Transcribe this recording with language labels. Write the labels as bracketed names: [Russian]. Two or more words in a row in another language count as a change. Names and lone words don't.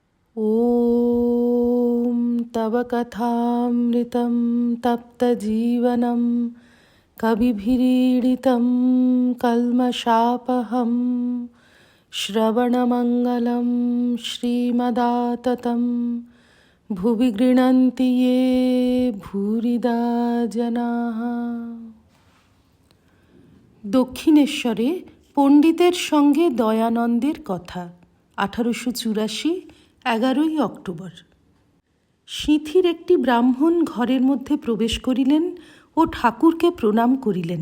[Sanskrit] ॐ तव कथामृतं तप्तजीवनं कविभिरीडितं कल्मषापहं श्रवणमङ्गलं श्रीमदाततं भुवि गृह्णन्ति ये भूरिदा जनाः। [Bangla] দক্ষিণেশ্বরে পণ্ডিতের সঙ্গে দয়ানন্দের কথা। 1884, 11 অক্টোবর। সিঁথির একটি ব্রাহ্মণ ঘরের মধ্যে প্রবেশ করিলেন ও ঠাকুরকে প্রণাম করিলেন।